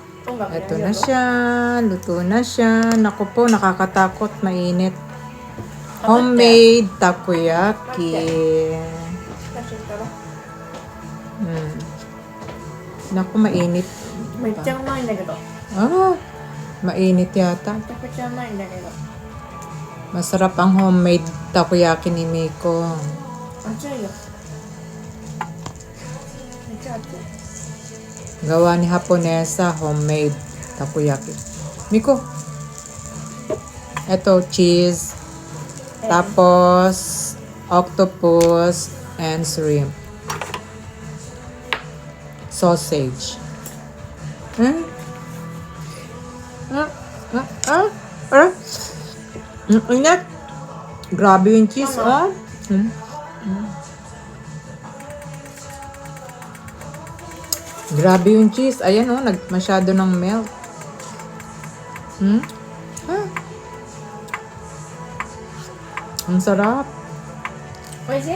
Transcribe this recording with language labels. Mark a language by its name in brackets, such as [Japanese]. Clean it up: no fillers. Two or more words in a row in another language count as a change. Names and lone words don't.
[Filipino] Ito na siya. Luto na siya. Naku po, nakakatakot. Mainit. Homemade takoyaki. Naku, mainit. [Japanese] めっちゃうまいんだけど。 [Filipino] Ah, mainit yata. [Japanese] めちゃくちゃうまいんだけど。 [Filipino] Masarap ang homemade takoyaki ni Miko. [Japanese] 熱いよ。めっちゃ熱い。 [Filipino] Gawa ni Haponesa, homemade takoyaki. Miko, eto cheese, tapos [English] octopus and shrimp. [Filipino] Sausage. Ingat. Grabe yung cheese, oh. Grabe yung cheese. Ayan, oh, masyado ng melt. Ang sarap. [Japanese] おいしい？